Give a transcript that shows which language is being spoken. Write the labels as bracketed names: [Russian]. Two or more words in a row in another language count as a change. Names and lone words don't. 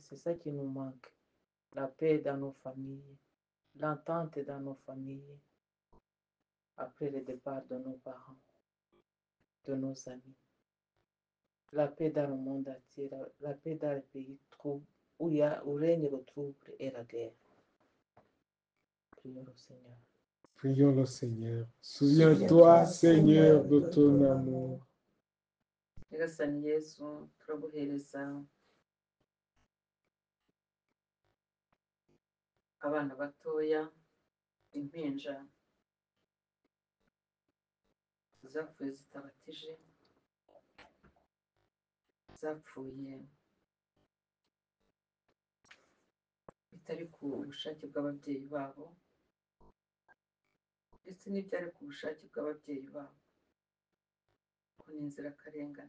[French] C'est ça qui nous manque, la paix dans nos familles, l'entente dans nos familles, après le départ de nos parents, de nos amis. La paix dans le monde entier, la paix dans les pays où règne le trouble et la guerre. Prions le Seigneur. Prions le Seigneur. Souviens-toi, Seigneur, de ton amour. [Kinyarwanda] Nyagasani Yesu, turaguhereza abana batoya, impinja zapfuye zitabatije, zapfuye bitari ku bushake bw'ababyeyi babo, ndetse n'ibyari ku bushake bw'ababyeyi babo, ko ni inzirakarengane.